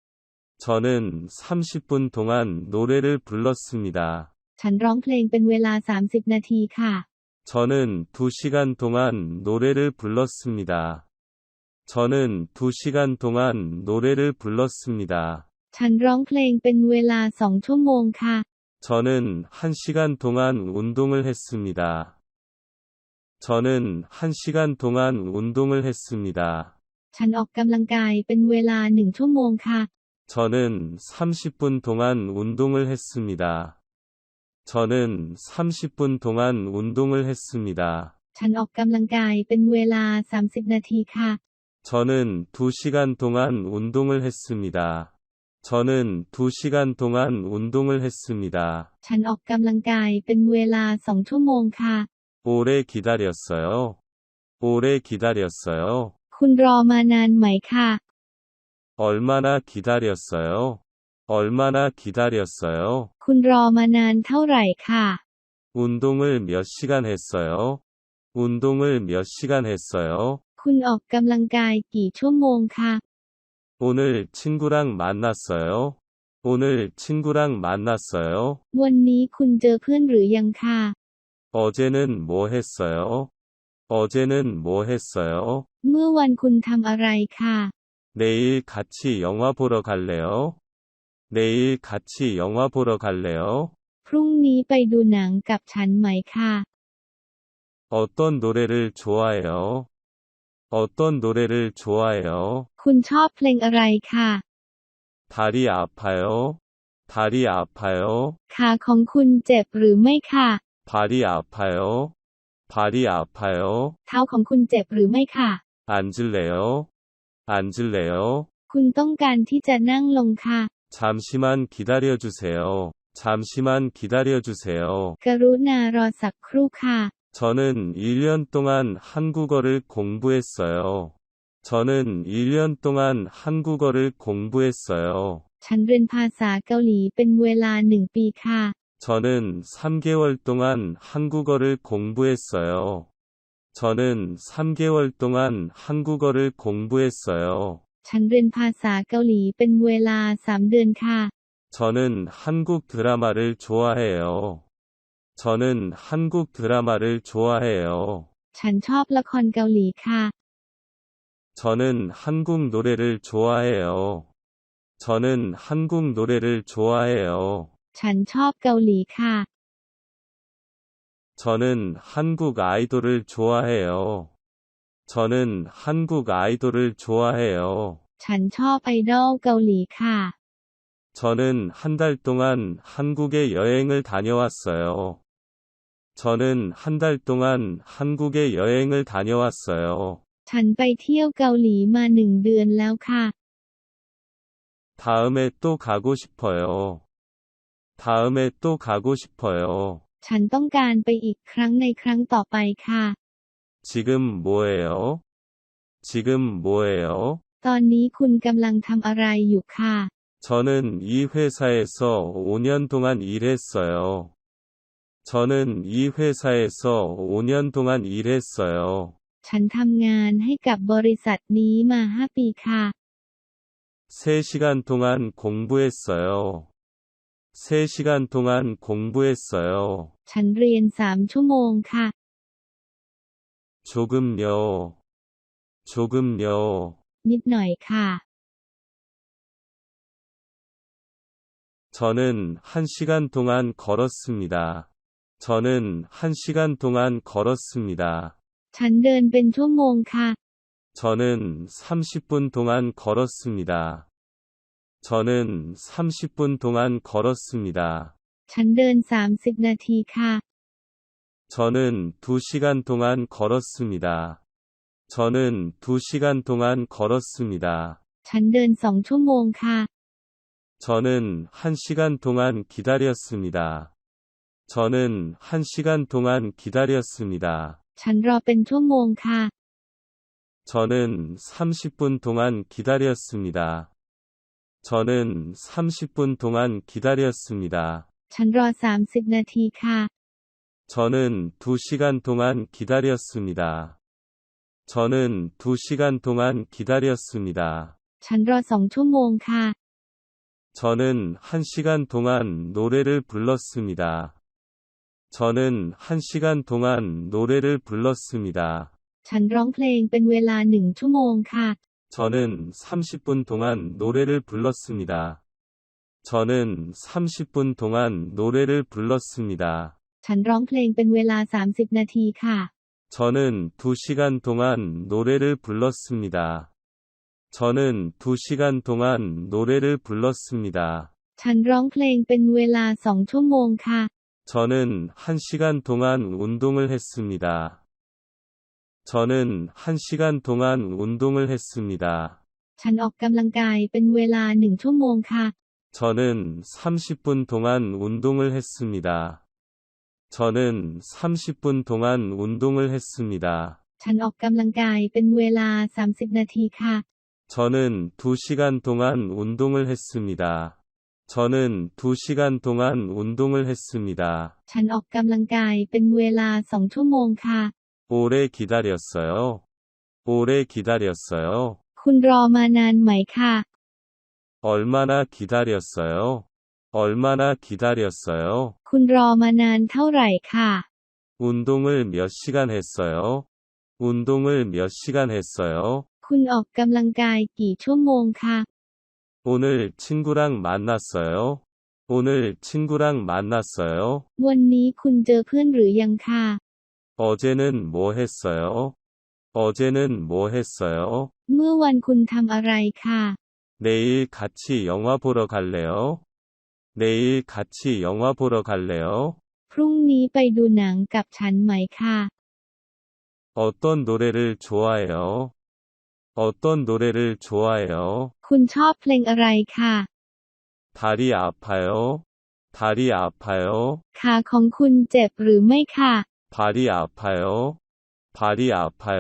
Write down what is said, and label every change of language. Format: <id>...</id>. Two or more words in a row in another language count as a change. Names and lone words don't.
<ko>저는 30분 동안 노래를 불렀습니다.</ko> <th>ฉันร้องเพลงเป็นเวลา30 นาทีค่ะ</th> <ko>저는 2시간 동안 노래를 불렀습니다. 저는 2시간 동안 노래를 불렀습니다.</ko> <th>ฉันร้องเพลงเป็นเวลา2 ชั่วโมงค่ะ</th> <ko>저는 1시간 동안 운동을 했습니다. 저는 1시간 동안 운동을 했습니다.</ko> <th>ฉันออกกำลังกายเป็นเวลา1 ชั่วโมงค่ะ</th> <ko>저는 30분 동안 운동을 했습니다. 저는 30분 동안 운동을 했습니다.</ko> <th>ฉันออกกำลังกายเป็นเวลา30 นาทีค่ะ</th> <ko>저는 2시간 동안 운동을 했습니다. 저는 2시간 동안 운동을 했습니다.</ko> <th>ฉันออกกำลังกายเป็นเวลา2 ชั่วโมงค่ะ</th> <ko>오래 기다렸어요. 오래 기다렸어요.</ko> <th>คุณรอมานานไหมค่ะ</th> <ko>얼마나 기다렸어요? 얼마나 기다렸어요?</ko> <th>คุณรอมานานเท่าไหร่ค่ะ</th> <ko>운동을 몇 시간 했어요? 운동을 몇 시간 했어요?</ko> <th>คุณออกกำลังกายกี่ชั่วโมงค่ะ</th> <ko>오늘 친구랑 만났어요? 오늘 친구랑 만났어요?</ko> <th>วันนี้คุณเจอเพื่อนหรือยังค่ะ</th> <ko>어제는 뭐 했어요? 어제는 뭐 했어요?</ko> <th>เมื่อวันคุณทำอะไรค่ะ</th> <ko>내일 같이 영화 보러 갈래요? 내일 같이 영화 보러 갈래요?</ko> <th>พรุ่งนี้ไปดูหนังกับฉันไหมค่ะ</th> <ko>어떤 노래를 좋아해요? 어떤 노래를 좋아해요?</ko> <th>คุณชอบเพลงอะไรค่ะ</th> <ko>다리 아파요? 다리 아파요?</ko> <th>ขาของคุณเจ็บหรือไม่ค่ะ</th> <ko>발이 아파요? 발이 아파요?</ko> <th>เท้าของคุณเจ็บหรือไม่ค่ะ</th> <ko>앉을래요? 앉을래요?</ko> <th>คุณต้องการที่จะนั่งลงค่ะ</th> <ko>잠시만 기다려주세요. 잠시만 기다려주세요.</ko> <th>กรุณารอสักครู่ค่ะ</th> <ko>저는 1년 동안 한국어를 공부했어요. 저는 1년 동안 한국어를 공부했어요.</ko> <th>ฉันเรียนภาษาเกาหลีเป็นเวลา1 ปีค่ะ</th> <ko>저는 3개월 동안 한국어를 공부했어요. 저는 3개월 동안 한국어를 공부했어요.</ko> <th>ฉันเรียนภาษาเกาหลีเป็นเวลา3 เดือนค่ะ</th> <ko>저는 한국 드라마를 좋아해요. 저는 한국 드라마를 좋아해요.</ko> <th>ฉันชอบละครเกาหลีค่ะ</th> <ko>저는 한국 노래를 좋아해요. 저는 한국 노래를 좋아해요.</ko> <th>ฉันชอบเกาหลีค่ะ</th> <ko>저는 한국 아이돌을 좋아해요. 저는 한국 아이돌을 좋아해요.</ko> <th>ฉันชอบไอดอลเกาหลีค่ะ</th> <ko>저는 한 달 동안 한국에 여행을 다녀왔어요. 저는 한 달 동안 한국에 여행을 다녀왔어요.</ko> <th>ฉันไปเที่ยวเกาหลีมา1 เดือนแล้วค่ะ</th> <ko>다음에 또 가고 싶어요. 다음에 또 가고 싶어요.</ko> <th>ฉันต้องการไปอีกครั้งในครั้งต่อไปค่ะ</th> <ko>지금 뭐해요? 지금 뭐해요?</ko> <th>ตอนนี้คุณกำลังทำอะไรอยู่ค่ะ</th> <ko>저는 이 회사에서 5년 동안 일했어요. 저는 이 회사에서 5년 동안 일했어요.</ko> <th>ฉันทำงานให้กับบริษัทนี้มา5 ปีค่ะ</th> <ko>3시간 동안 공부했어요. 3시간 동안 공부했어요.</ko> <th>ฉันเรียน3 ชั่วโมงค่ะ</th> <ko>조금요. 조금요.</ko> <th>นิดหน่อยค่ะ</th> <ko>저는 1시간 동안 걸었습니다. 저는 1시간 동안 걸었습니다.</ko> <th>ฉันเดินเป็นชั่วโมงค่ะ</th> <ko>저는 30분 동안 걸었습니다. 저는 30분 동안 걸었습니다.</ko> <th>ฉันเดิน30 นาทีค่ะ</th> <ko>저는 2시간 동안 걸었습니다. 저는 2시간 동안 걸었습니다.</ko> <th>ฉันเดิน2 ชั่วโมงค่ะ</th> <ko>저는 1시간 동안 기다렸습니다. 저는 1시간 동안 기다렸습니다.</ko> <th>ฉันรอเป็นชั่วโมงค่ะ</th> <ko>저는 30분 동안 기다렸습니다. 저는 30분 동안 기다렸습니다.</ko> <th>ฉันรอ30 นาทีค่ะ</th> <ko>저는 2시간 동안 기다렸습니다. 저는 2시간 동안 기다렸습니다.</ko> <th>ฉันรอ2 ชั่วโมงค่ะ</th> <ko>저는 1시간 동안 노래를 불렀습니다. 저는 1시간 동안 노래를 불렀습니다.</ko> <th>ฉันร้องเพลงเป็นเวลา1 ชั่วโมงค่ะ</th> <ko>저는 30분 동안 노래를 불렀습니다. 저는 30분 동안 노래를 불렀습니다.</ko> <th>ฉันร้องเพลงเป็นเวลา30 นาทีค่ะ</th> <ko>저는 2시간 동안 노래를 불렀습니다. 저는 2시간 동안 노래를 불렀습니다.</ko> <th>ฉันร้องเพลงเป็นเวลา2 ชั่วโมงค่ะ</th> <ko>저는 1시간 동안 운동을 했습니다. 저는 1시간 동안 운동을 했습니다.</ko> <th>ฉันออกกำลังกายเป็นเวลา1 ชั่วโมงค่ะ</th> <ko>저는 30분 동안 운동을 했습니다. 저는 30분 동안 운동을 했습니다.</ko> <th>ฉันออกกำลังกายเป็นเวลา30 นาทีค่ะ</th> <ko>저는 2시간 동안 운동을 했습니다. 저는 2시간 동안 운동을 했습니다.</ko> <th>ฉันออกกำลังกายเป็นเวลา2 ชั่วโมงค่ะ</th> <ko>오래 기다렸어요. 오래 기다렸어요.</ko> <th>คุณรอมานานไหมค่ะ</th> <ko>얼마나 기다렸어요? 얼마나 기다렸어요?</ko> <th>คุณรอมานานเท่าไหร่ค่ะ</th> <ko>운동을 몇 시간 했어요? 운동을 몇 시간 했어요?</ko> <th>คุณออกกำลังกายกี่ชั่วโมงค่ะ</th> <ko>오늘 친구랑 만났어요? 오늘 친구랑 만났어요?</ko> <th>วันนี้คุณเจอเพื่อนหรือยังค่ะ</th> <ko>어제는 뭐 했어요? 어제는 뭐 했어요?</ko> <th>เมื่อวันคุณทำอะไรค่ะ</th> <ko>내일 같이 영화 보러 갈래요? 내일 같이 영화 보러 갈래요?</ko> <th>พรุ่งนี้ไปดูหนังกับฉันไหมค่ะ</th> <ko>어떤 노래를 좋아해요? 어떤 노래를 좋아해요?</ko> <th>คุณชอบเพลงอะไรค่ะ</th> <ko>다리 아파요? 다리 아파요?</ko> <th>ขาของคุณเจ็บหรือไม่ค่ะ</th> <ko>발이 아파요? 발이 아파요?</ko>